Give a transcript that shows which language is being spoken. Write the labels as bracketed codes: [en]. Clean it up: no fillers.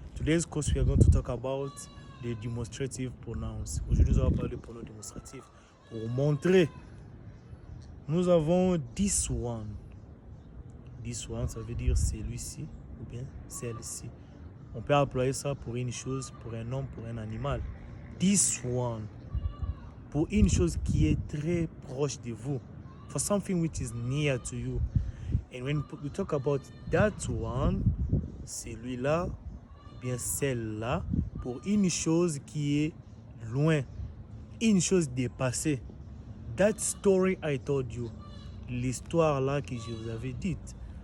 [en] Today's course we are going to talk about the demonstrative pronouns. [fr] Aujourd'hui nous allons parler des pronoms démonstratifs pour montrer. Nous avons [en] this one. This one, [fr] ça veut dire celui-ci ou bien celle-ci. On peut employer ça pour une chose, pour un homme, pour un animal. [en] This one, [fr] pour une chose qui est très proche de vous. [en] For something which is near to you. And when we talk about that one, [fr] celui-là, bien celle-là, pour une chose qui est loin, une chose dépassée. [en] That story I told you, [fr] l'histoire là que je vous avais dite.